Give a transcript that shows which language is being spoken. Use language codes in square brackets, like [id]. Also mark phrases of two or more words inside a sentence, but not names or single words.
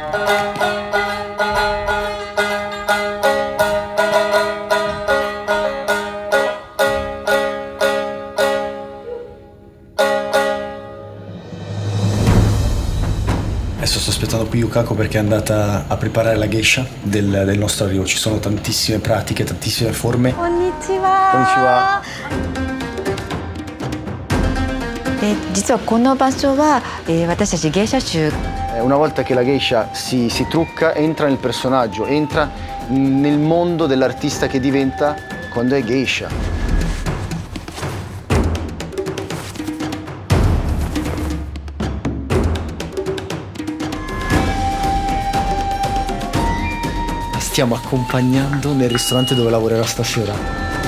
[it] Adesso sto aspettando qui Yukako perché è andata a preparare la geisha del nostro arrivo. Ci sono tantissime pratiche, tantissime forme. Konnichiwa. Konnichiwa. [ja] 実はこの場所は、私たち芸者集 [it] Una volta che la geisha si trucca, entra nel personaggio, entra nel mondo dell'artista che diventa quando è geisha. La stiamo accompagnando nel ristorante dove lavorerà stasera.